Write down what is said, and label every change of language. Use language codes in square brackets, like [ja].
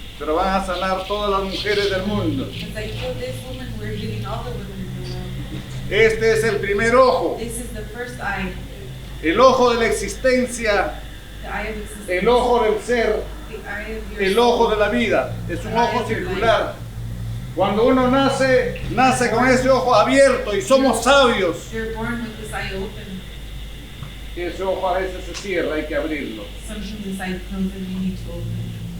[es] pero van a sanar todas las mujeres del mundo. [en] As I heal this woman, we're healing all the women in the world. [es] Este es el primer ojo, [en] This is the first eye, [es] el ojo de la existencia, [en] the eye of existence. [es] el ojo del ser, [en] The eye of your [es] el [en] soul. [es] ojo de la vida. Es un ojo circular. Cuando uno nace, nace con ese ojo abierto y somos sabios. [en] You're born with this eye open. [es] Ese ojo a veces se cierra, hay que abrirlo. [en] Sometimes this eye closed and you need to open it.